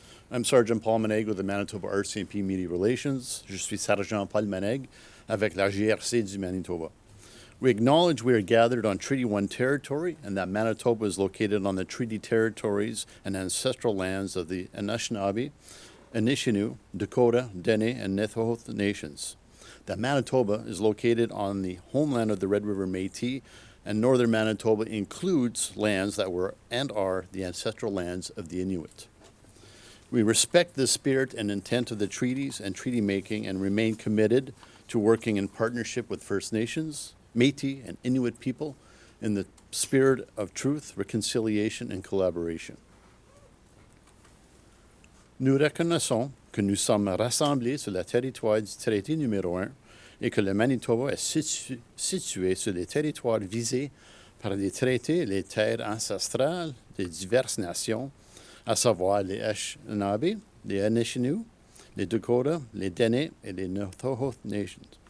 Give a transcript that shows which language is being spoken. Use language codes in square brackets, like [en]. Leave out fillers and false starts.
[en] I'm Sergeant Paul Maneg with the Manitoba RCMP Media Relations. [fr] Je suis Sergent Paul Maneg avec la GRC du Manitoba. [en] We acknowledge we are gathered on Treaty 1 territory and that Manitoba is located on the treaty territories and ancestral lands of the Anishinaabe, Anishinaabe, Dakota, Dene, and Nitohot nations. That Manitoba is located on the homeland of the Red River Métis, and northern Manitoba includes lands that were and are the ancestral lands of the Inuit. We respect the spirit and intent of the treaties and treaty making and remain committed to working in partnership with First Nations, Métis, and Inuit people in the spirit of truth, reconciliation, and collaboration. [fr] Nous reconnaissons que nous sommes rassemblés sur le territoire du traité numéro 1 et que le Manitoba est situé sur les territoires visés par les traités et les terres ancestrales des diverses nations, à savoir les Anishinaabe, les Anishinaabe, les Dakota, les Dene et les Nitohot Nations.